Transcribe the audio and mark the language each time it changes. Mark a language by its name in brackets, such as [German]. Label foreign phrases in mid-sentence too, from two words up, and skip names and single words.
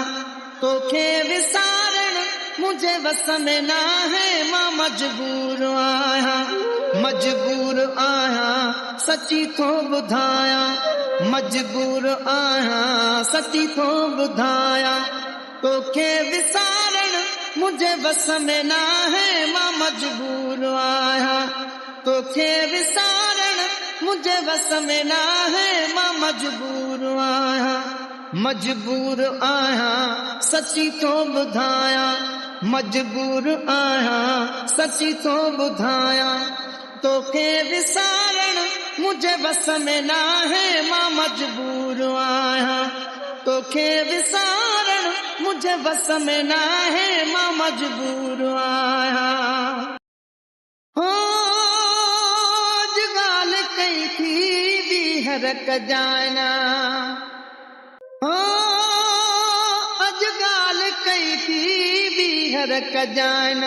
[Sindhi] तोखे विसारण [Hindi] मुझे बस में ना है, [Sindhi] मां मजबूर आहियां। मजबूर आहियां सची थो ॿुधायां, मजबूर आहियां सची थो ॿुधायां। तोखे विसारण [Hindi] मुझे बस में ना है, [Sindhi] मां मजबूर आहियां। तोखे विसारण [Hindi] मुझे बस में ना है, [Sindhi] मां मजबूर आहियां। मजबूर आहियां सची थो ॿुधायां, मजबूर आहियां सची थो ॿुधायां। तोखे विसारण [Hindi] मुझे बस में ना है, [Sindhi] मां मजबूर आहियां। तोखे विसारण [Hindi] मुझे बस में ना है, [Sindhi] मां मजबूर आहियां। कई थी बीहर कजाना, अज गाल कई थी बीहर कजाना।